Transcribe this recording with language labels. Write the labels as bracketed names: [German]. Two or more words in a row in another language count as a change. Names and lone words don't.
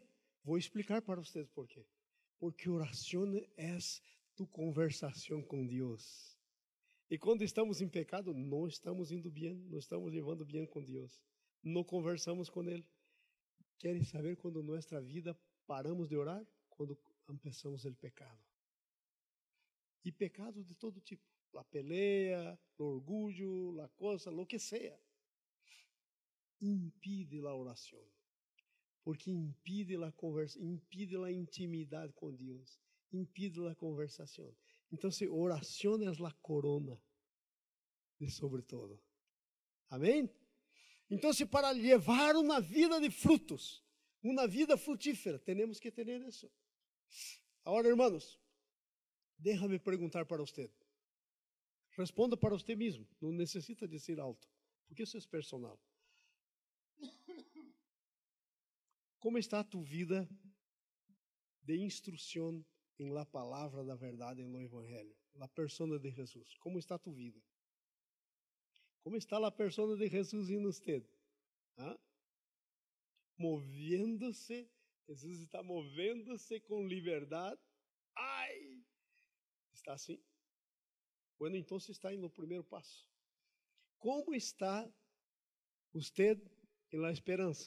[Portuguese] Vou explicar para vocês por quê. Porque oração é tu conversação com Deus. E quando estamos em pecado, não estamos indo bem, não estamos levando bem com Deus. Não conversamos com Ele. Querem saber quando nossa vida paramos de orar? Quando começamos o pecado. E pecado de todo tipo. [Spanish] La pelea, [Portuguese] o orgulho, [Spanish] la cosa, lo que sea. Impide la oração. Porque impide la conversa, impide la intimidade [Portuguese] com Deus. [Spanish] Impide la conversação. [Portuguese] Então, oração é a [Spanish] corona de sobre todo. [Portuguese] Amém? Então, para levar uma vida de frutos, uma vida frutífera, temos que ter isso. Agora, [Spanish] hermanos, déjame [Portuguese] perguntar para você. Responda para você mesmo, não necessita dizer alto, porque isso é personal. Como está a tua vida de instrução em la palavra da verdade, em lo evangelho, [Spanish] la persona de Jesus? [Portuguese] Como está a tua vida? Como está a persona de Jesus em você? Movendo-se, Jesus está movendo-se com liberdade. Ai! Está assim? Bueno, então está no primeiro passo. Como está você em la esperança?